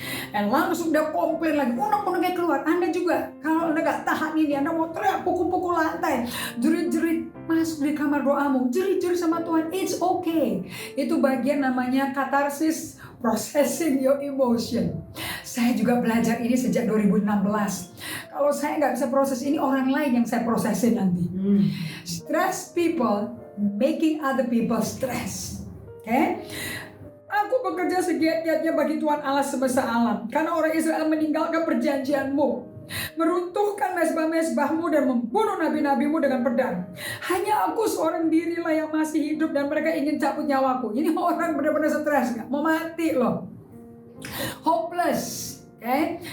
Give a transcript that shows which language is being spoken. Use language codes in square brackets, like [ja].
[id] Dan langsung dia komplain lagi, unek-uneknya keluar. Anda juga, kalau Anda gak tahan ini, Anda mau teriak, pukul-pukul lantai, jerit-jerit, masuk di kamar doamu, jerit-jerit sama Tuhan. [en] It's okay. [id] Itu bagian namanya katarsis, [en] processing your emotion. [id] Saya juga belajar ini sejak 2016. Kalau saya gak bisa proses ini, orang lain yang saya prosesin nanti. [en] Stress people making other people stress. Okay? [id] Aku bekerja segiat-giatnya bagi Tuhan Allah semesta alam, karena orang Israel meninggalkan perjanjianmu, meruntuhkan mezbah-mezbahmu dan membunuh nabi-nabimu dengan pedang. Hanya aku seorang dirilah yang masih hidup dan mereka ingin cabut nyawaku. Ini orang benar-benar stres, gak? Mau mati loh. [en] Hopeless. Okay?